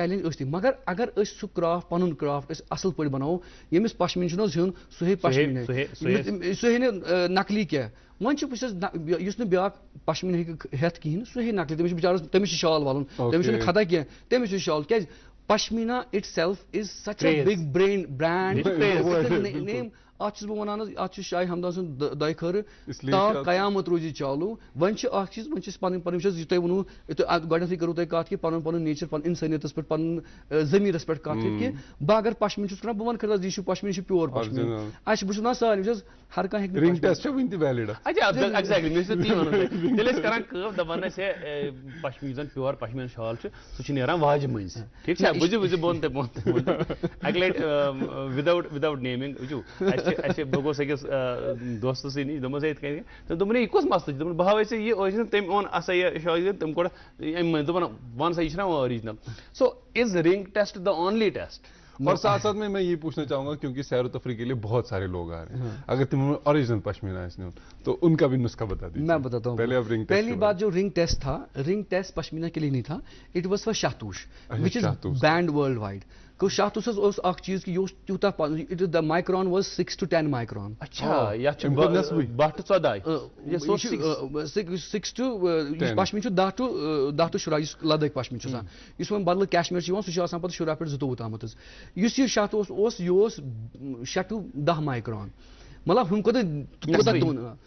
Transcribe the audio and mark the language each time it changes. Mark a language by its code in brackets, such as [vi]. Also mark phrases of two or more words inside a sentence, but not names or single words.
[ks] چیلینج أسۍ تہِ مگر اگر أسۍ سُہ کرافٹ پَنُن کرافٹ أسۍ اَصٕل پٲٹھۍ بَناوو ییٚمِس پشمیٖن چھُنہٕ حظ ہیوٚن سُہ ہیٚیہِ پشمیٖن سُہ ہیٚیہِ نہٕ نقلی کینٛہہ وۄنۍ چھُ بہٕ چھَس یُس نہٕ بیٛاکھ پشمیٖن ہیٚکہِ ہٮ۪تھ کِہیٖنۍ نہٕ سُہ ہیٚیہِ نقلی تٔمِس چھُ بِچارَس تٔمِس چھُ شال والُن تٔمِس چھُنہٕ خطا کینٛہہ تٔمِس چھُ شال کیٛازِ پشمیٖنا [en] itself is such a big brand name [ks] اَتھ چھُس بہٕ وَنان حظ اَتھ چھُ شاہِ ہمدان سُنٛد دۄیہِ خٲرٕ تا قیامت روزِ چالوٗ وۄنۍ چھِ اکھ چیٖز وۄنۍ چھِ أسۍ پَنٕنۍ وٕچھ حظ یہِ تۄہہِ ووٚنوٕ گۄڈنیٚتھٕے کٔرٕو تۄہہِ کَتھ کہِ پَنُن نیچر پَنُن اِنسٲنیتَس پٮ۪ٹھ پَنُن ضمیٖرَس پٮ۪ٹھ کَتھ کہِ بہٕ اگر پشمیٖن چھُس کران بہٕ وَنہٕ خٲطرٕ یہِ چھُ پشمیٖن یہِ چھُ پیور پشمیٖن اَسہِ بہٕ چھُس وَنان سارنٕے وٕچھ حظ ہر کانٛہہ ہیٚکہِ پشمیٖن یُس زَن پیور پشمیٖن شال چھُ سُہ چھُ نیران واجہِ مٔنٛزۍ ٹھیٖک چھا بوٗزِو بہٕ ووٚن تۄہہِ اَکہِ لَٹہِ [en] without naming [ks] وٕچھِو اَسہِ بہٕ گوٚوُس أکِس دوستہٕ سٕے نِش دوٚپمَس ہے یِتھ کٔنۍ تٔمۍ دوٚپُن ہے یہِ کُس مسلہٕ چھُ دوٚپُن بہٕ ہاوے ژےٚ یہِ ٲسۍ نہٕ تٔمۍ اوٚن ہسا یہِ شال تٔمۍ کوٚر اَمہِ منٛز دوٚپُن وَن سا یہِ چھُنہ اوٚرِجنل [en] so is ring test the only test [ur] اور ساتھ ساتھ میں یہ پوچھنا چاہوں گا کیونکہ سیر و تفریح کے لیے بہت سارے لوگ آ رہے ہیں اگر تم اوریجنل پشمینہ تو ان کا بھی نسخہ بتا دیجیے میں بتاتا ہوں پہلی بات جو رنگ ٹیسٹ تھا رنگ ٹیسٹ پشمینہ کے لیے نہیں تھا [en] it was for Shahtoosh which is banned worldwide [ks] گوٚو شاہتوٗس حظ اوس اکھ چیٖز کہِ یہِ اوس تیوٗتاہ [en] the micron was 6 to 10 micron [ks] پشمیٖن چھُ 10 to 17 یُس لداخ پشمیٖن چھُ آسان یُس وۄنۍ بدل کشمیر چھُ یِوان سُہ چھُ آسان پتہٕ 17 پٮ۪ٹھ 22 تامَتھ حظ یُس یہِ شاہتوٗس اوس یہِ اوس 6 to 10 مایکران مطلب ہُم کوٗتاہ تہٕ تَتھ منٛز